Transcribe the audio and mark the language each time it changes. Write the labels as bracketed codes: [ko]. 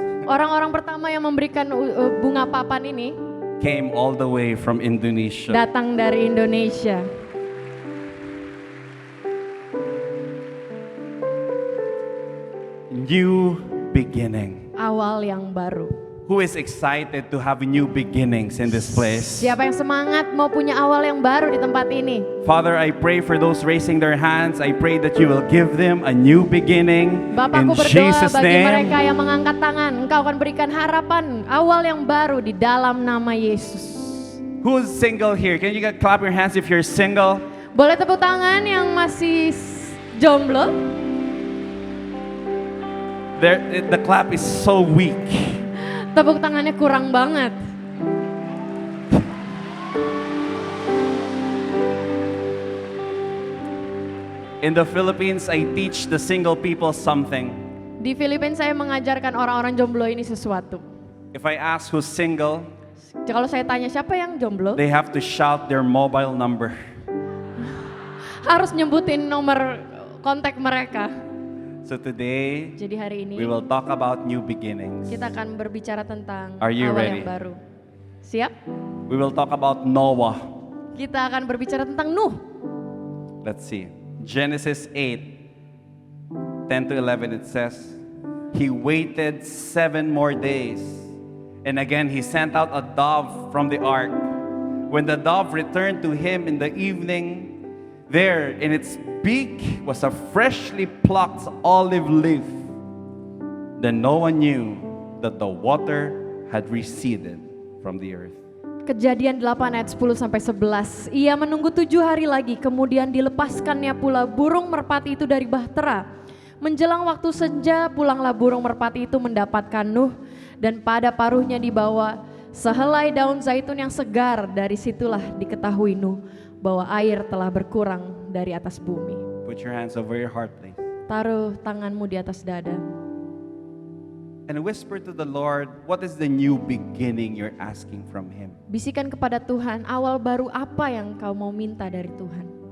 [id] Orang-orang pertama yang memberikan bunga papan ini [en] came all the way from Indonesia. [id] datang dari Indonesia. [en] New beginning. [id] Awal yang baru. [en] Who is excited to have new beginnings in this place? [id] Siapa yang semangat mau punya awal yang baru di tempat ini? [en] Father, I pray for those raising their hands. I pray that you will give them a new beginning. [id] Bapakku [en] In [id] berdoa [en] Jesus' [id] bagi mereka [en] name. [id] yang mengangkat tangan. Engkau akan berikan harapan awal yang baru di dalam nama Yesus. [en] Who's single here? Can you clap your hands if you're single? [id] Boleh tepuk tangan yang masih jomblo? [en] The clap is so weak. [id] Tepuk tangannya kurang banget. [en] In the Philippines, I teach the single people something. [id] Di Filipina saya mengajarkan orang-orang jomblo ini sesuatu. [en] If I ask who's single, [id] Kalau saya tanya siapa yang jomblo, [en] they have to shout their mobile number. [id] harus nyebutin nomor kontak mereka. [en] So today, [id] Jadi hari ini [en] we will talk about new beginnings. [id] kita akan berbicara tentang [en] Are you [id] awal [en] ready? [id] yang baru. Siap? [en] We will talk about Noah. [id] Kita akan berbicara tentang Nuh. [en] Let's see. Genesis 8:10 to 11, it says, he waited 7 more days. And again, he sent out a dove from the ark. When the dove returned to him in the evening, there in its beak was a freshly plucked olive leaf. Then Noah knew that the water had receded from the earth. [id] Kejadian 8 ayat 10 sampai 11. Ia menunggu 7 hari lagi, kemudian dilepaskannya pula burung merpati itu dari bahtera. Menjelang waktu senja, pulanglah burung merpati itu mendapatkan Nuh, dan pada paruhnya dibawa sehelai daun zaitun yang segar. Dari situlah diketahui Nuh bahwa air telah berkurang dari atas bumi. [en] Put your hands over your heart, please. [id] Taruh tanganmu di atas dada. [en] And whisper to the Lord, what is the new beginning you're asking from Him? [id] Bisikan kepada Tuhan, awal baru apa yang kau mau minta dari Tuhan?